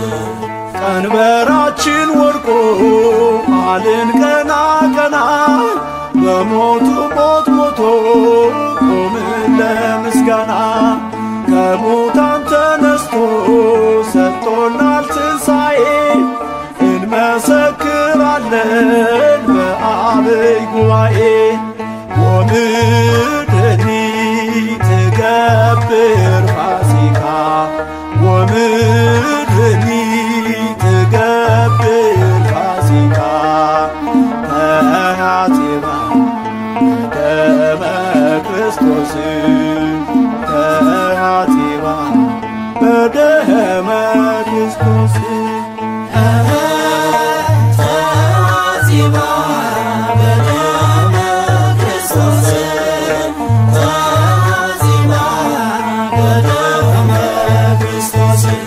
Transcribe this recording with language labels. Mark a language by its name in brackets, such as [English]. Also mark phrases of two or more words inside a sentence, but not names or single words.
[Amharic] ቀንበራችን ወድቆ አልን ቀና ቀና በሞቱ ሞት ሞቶ ቆምን ለምስጋና ከሙታን ተነስቶ ሰጥቶናል ትንሣኤ እንመሰክራለን በአብይ ጉባኤ [Geez] ወምድሪ ትገብር ፋሲካ ወምድሪ ትገብር ፋሲካ ተሐጺባ በደመ ክርስቶስ ተሐጺባ በደመ ክርስቶስ ተሐጺባ በደመ ክርስቶስ ተሐጺባ በደመ ክርስቶስ